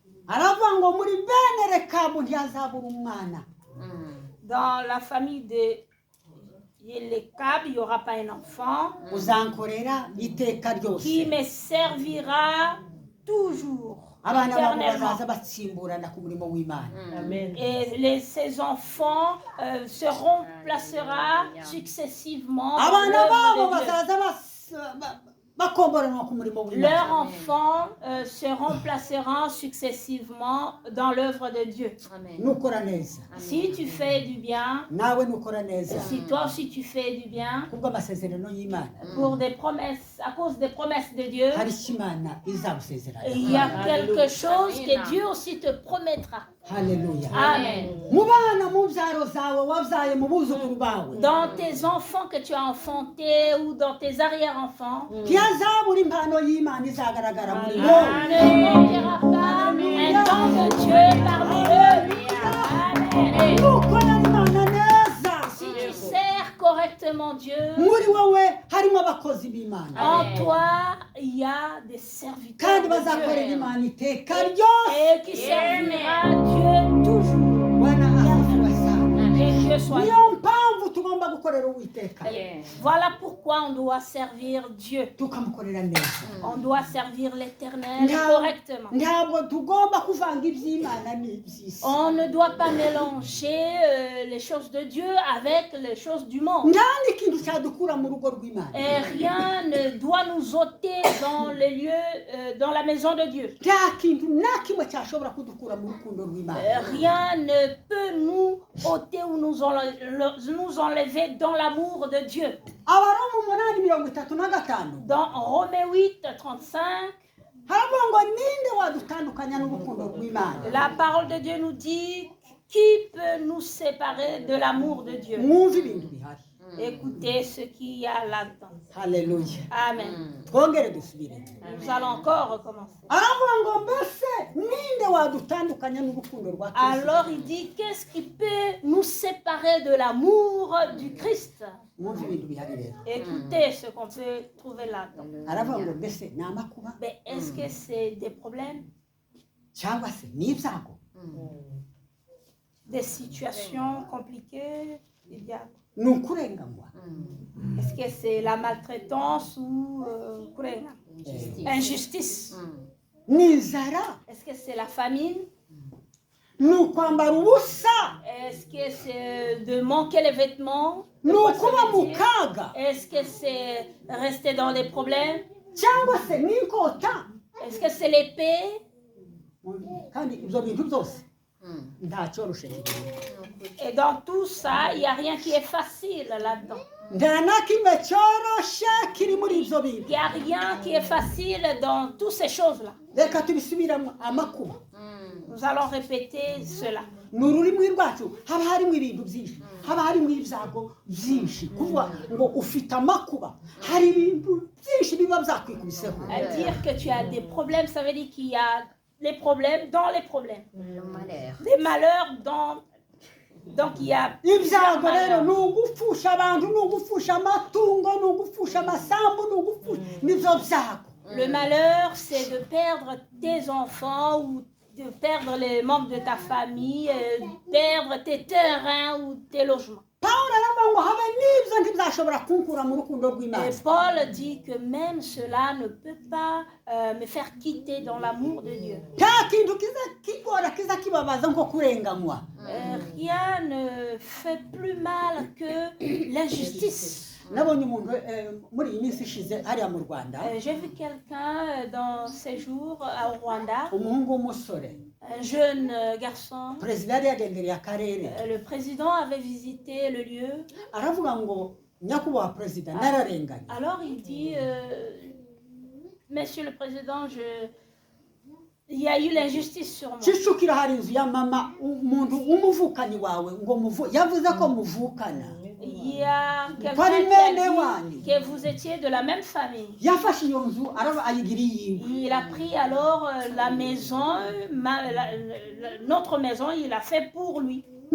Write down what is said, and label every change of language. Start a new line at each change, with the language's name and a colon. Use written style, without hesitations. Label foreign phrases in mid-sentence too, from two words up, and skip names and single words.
French: Dans la famille de Lékab, il n'y aura pas un enfant qui me servira toujours. éternellement. Amen. Et ces enfants se remplacera successivement dans
Kinyarwanda: abana babo
French: l'œuvre de Dieu.
Kinyarwanda: bazaza bakomboranwa ku murimo
French: Leurs
Kinyarwanda: w'Imana
French: enfants se remplaceront successivement dans l'œuvre de Dieu. Amen.
Kinyarwanda: nukora neza
French: Si tu fais du bien,
Kinyarwanda: nawe nukora neza
French: si toi aussi tu fais du bien,
Kinyarwanda: kubw'amasezerano y'Imana
French: pour des promesses, à cause des promesses de Dieu,
Kinyarwanda: hari icyo Imana izagusezerana
French: il y a quelque Alléluia. chose que Amen. Dieu aussi te promettra.
Kinyarwanda: haleluya
French: Amen.
Kinyarwanda: mu bana mu byaro zawe wabyaye mu buzukuru bawe
French: Dans tes enfants que tu as enfantés ou dans tes arrière-enfants,
Kinyarwanda: ntihazabura impano y'Imana izagaragara muri
French: il
Kinyarwanda: bo
French: ne manquera pas un don de Dieu parmi eux. Amen.
Kinyarwanda: nukora Imana neza
French: Si tu sers correctement Dieu,
Kinyarwanda: muri wowe harimo abakozi b'Imana
French: en toi, il y a des serviteurs
Kinyarwanda: kandi
French: de
Kinyarwanda: bazakorera
French: Dieu
Kinyarwanda: Imana iteka ryose
French: et qui servira Dieu toujours.
Swahili: bwana asifiwe sana
French: Et Dieu soit.
Kinyarwanda: niyo mpamvu tugomba gukorera Uwiteka
French: Yes. Voilà pourquoi on doit servir Dieu.
Kinyarwanda: tukamukorera neza
French: On doit servir l'Éternel
Kinyarwanda: Nta-
French: correctement.
Kinyarwanda: ntabwo tugomba kuvanga iby'Imana n'iby'isi
French: On ne doit pas mélanger les choses de Dieu avec les choses du monde.
Kinyarwanda: nta n'ikintu cyadukura mu rugo rw'Imana
French: Et rien ne doit nous ôter dans les lieux, dans la maison de Dieu.
Kinyarwanda: nta kintu na kimwe cyashobora kudukura mu rukundo rw'Imana
French: Rien ne peut nous ôter ou nous enlever dans l'amour de Dieu.
Kinyarwanda: Abaroma 8:35
French: Dans Romains 8, 35,
Kinyarwanda: haravuga ngo ninde wadutandukanya n'urukundo rw'Imana
French: la parole de Dieu nous dit qui peut nous séparer de l'amour de Dieu.
Kinyarwanda: mwumve ibintu bihari
French: Écoutez ce qu'il y a là-dedans.
Kinyarwanda: haleluya
French: Amen.
Kinyarwanda: twongere dusubire
French: Nous allons encore recommencer.
Kinyarwanda: aravuga ngo mbese ninde wadutandukanya n'urukundo rwa Kristo
French: Alors il dit, qu'est-ce qui peut nous séparer de l'amour du Christ?
Kinyarwanda: mwumve ibintu bihari rero
French: Écoutez ce qu'on peut trouver là-dedans.
Kinyarwanda: aravuga ngo mbese ni amakuba
French: Mais est-ce que c'est des problèmes,
Kinyarwanda: cyangwa se ni ibyago
French: des situations compliquées? Il y a-
Kinyarwanda: ni ukurenganywa
French: Est-ce que c'est la maltraitance ou kurenga? Injustice. Injustice?
Kinyarwanda: ni inzara
French: Est-ce que c'est la famine?
Kinyarwanda: ni ukwambara ubusa
French: Est-ce que c'est de manquer les vêtements? De
Kinyarwanda: ni
French: quoi
Kinyarwanda: ukuba se mu
French: vêtir?
Kinyarwanda: kaga
French: Est-ce que c'est rester dans des problèmes?
Kinyarwanda: cyangwa se ni inkota
French: Est-ce que c'est l'épée?
Kinyarwanda: kandi ibyo bintu byose nta cyoroshe kirimo
French: Et dans tout ça, il n'y a rien qui est facile là-dedans.
Kinyarwanda: nta na kimwe cyoroshe kiri muri ibyo bintu
French: Il n'y a rien qui est facile dans toutes ces choses-là.
Kinyarwanda: reka tubisubiramo amakuba
French: Nous allons répéter cela.
Kinyarwanda: ni ururimi rwacu haba harimo ibintu byinshi haba harimo ibyago byinshi kuvuga ngo ufite amakuba hari ibintu byinshi biba byakwikubiseho
French: Dire que tu as des problèmes, ça veut dire qu'il y a les problèmes dans les problèmes. Le malheur. Des malheurs dans... Donc il y a
Kinyarwanda: ibyago
French: plusieurs
Kinyarwanda: rero
French: malheurs.
Kinyarwanda: ni ugupfusha abantu ni ugupfusha amatungo ni ugupfusha amasambu ni ugupfusha nibyo byago
French: Le malheur, c'est de perdre tes enfants ou de perdre les membres de ta famille, perdre tes terrains ou tes logements.
Kinyarwanda: pawulo aravuga ngo habe n'ibyo ntibzashobora kunkura mu rukundo rw'Imana
French: Et Paul dit que même cela ne peut pas me faire quitter dans l'amour de Dieu.
Kinyarwanda: nta kintu kiza kigora kiza kibabaza nko kurenganywa
French: Rien ne fait plus mal que l'injustice.
Kinyarwanda: nabonye umuntu muri iyi minsi ishize hariya mu Rwanda
French: J'ai vu quelqu'un dans ces jours au Rwanda,
Kinyarwanda: umuhungu w'umusore
French: un jeune garçon.
Kinyarwanda: perezida yari yagendereye akarere
French: Le président avait visité le lieu.
Kinyarwanda: aravuga ngo nyakubahwa perezida nararenganye
French: Alors il dit, Monsieur le Président, il y a eu l'injustice sur moi.
Kinyarwanda: kicukiro hari inzu ya mama umuntu w'umuvukanyi wawe ngo yavuze ko muvukana
French: Il y a quelqu'un Pas les qui mêmes, a les dit wani. que vous étiez de la même famille.
Kinyarwanda: yafashe iyo nzu ayigira iyiwe
French: Il a pris alors la maison, notre maison, il a fait pour lui.